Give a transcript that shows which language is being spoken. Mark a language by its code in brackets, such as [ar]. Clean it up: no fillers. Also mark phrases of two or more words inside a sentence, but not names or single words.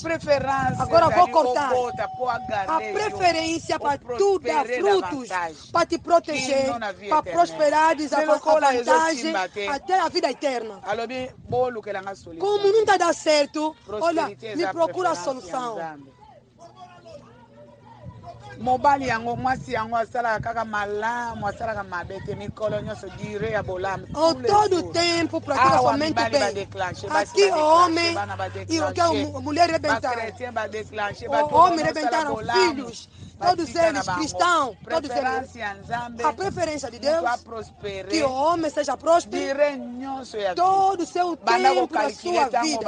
[pt] Agora vou cortar. A preferência para tu dar frutos, para te proteger, para prosperar, a vantagem até a vida eterna. Como não está dando certo, olha, me procura a solução. [ln] Mobali yango mwasi yango asala kaka malamu asala mabete mikolo nyoso dire ya bolamu [pt] todo tempo pratica somente bem. Aqui o homem e o mulher rebentaram. O homem rebentaram filhos todos eles cristãos, todos eles, a preferência de Deus, que o homem seja próspero, todo o seu tempo da sua vida.